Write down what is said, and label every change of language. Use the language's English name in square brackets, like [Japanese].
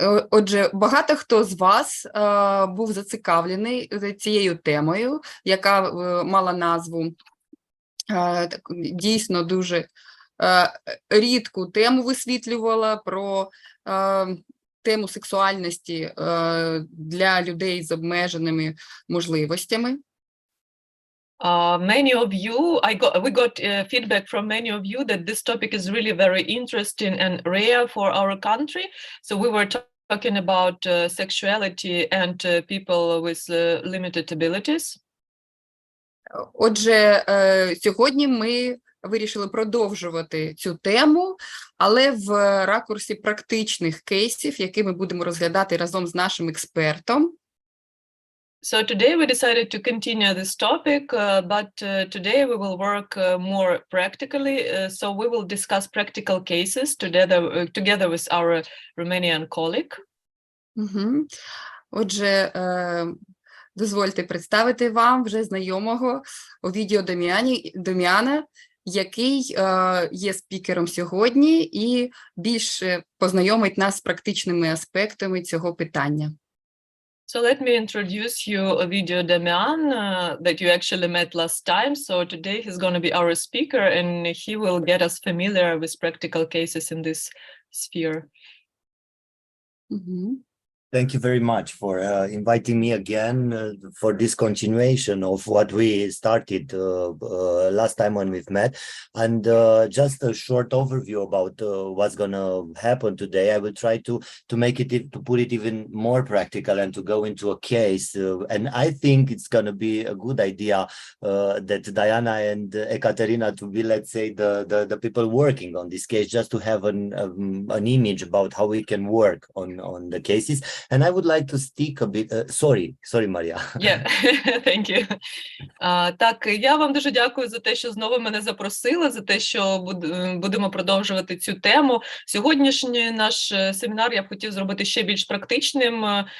[Ukrainian] Отже, багато хто з вас був зацікавлений цією темою, яка мала назву дійсно дуже рідку тему висвітлювала про тему сексуальності для людей з обмеженими можливостями. [English] Many of you, we got feedback from many of you that this topic is really very interesting and rare for our country. So we were talking about sexuality and people with limited abilities. [Ukrainian] Отже, сьогодні ми вирішили продовжувати цю тему, але в ракурсі практичних кейсів, які ми будемо розглядати разом з нашим експертом. [English] So today we decided to continue this topic, but today we will work more practically. So we will discuss practical cases together with our Romanian colleague. [Ukrainian] Отже, дозвольте представити вам вже знайомого Овідіу Даміана, який є спікером сьогодні і більше познайомить нас з практичними аспектами цього питання. [English] So let me introduce you Овідіу Даміан, that you actually met last time. So today he's going to be our speaker and he will get us familiar with practical cases in this sphere. Thank you very much for inviting me again for this continuation of what we started last time when we've met. And just a short overview about what's going to happen today. I will try to make it, to put it even more practical and to go into a case. And I think it's going to be a good idea that Diana and Ekaterina to be, let's say, the people working on this case, just to have an image about how we can work on the cases. And I would like to stick a bit, sorry, Maria. Yeah, thank you. [Ukrainian] Так, я вам дуже дякую за те, що знову мене запросили, за те, що будемо продовжувати цю тему. Сьогоднішній наш семінар я б хотів зробити ще більш практичним.